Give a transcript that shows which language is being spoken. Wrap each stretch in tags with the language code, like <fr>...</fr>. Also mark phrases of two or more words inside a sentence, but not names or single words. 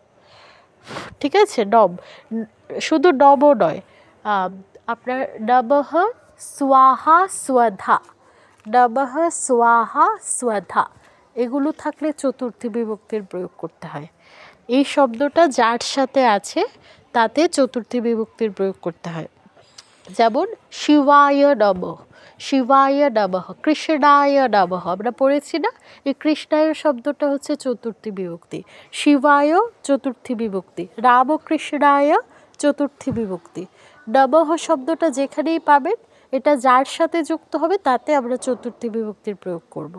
<bn>ঠিক আছে, নব, শুধু নবও নয়, আপনার</bn> <sa>নমঃ স্বাহা স্বধা, নমঃ স্বাহা স্বধা</sa> <bn>এগুলো থাকলে চতুর্থী বিভক্তির প্রয়োগ করতে হয়। এই শব্দটা যার সাথে আছে তাতে চতুর্থী বিভক্তির প্রয়োগ করতে হয়।</bn> <sa>যেমন শিবায় নমঃ, শিবায় নমঃ, কৃষ্ণায় নমঃ,</sa> <bn>আমরা পড়েছি না? এই কৃষ্ণায় শব্দটা হচ্ছে চতুর্থী বিভক্তি, শিবায় চতুর্থী বিভক্তি, রামকৃষ্ণায় চতুর্থী বিভক্তি। নমঃ শব্দটা যেখানেই পাবেন এটা যার সাথে যুক্ত হবে তাতে আমরা চতুর্থী বিভক্তির প্রয়োগ করব।</bn>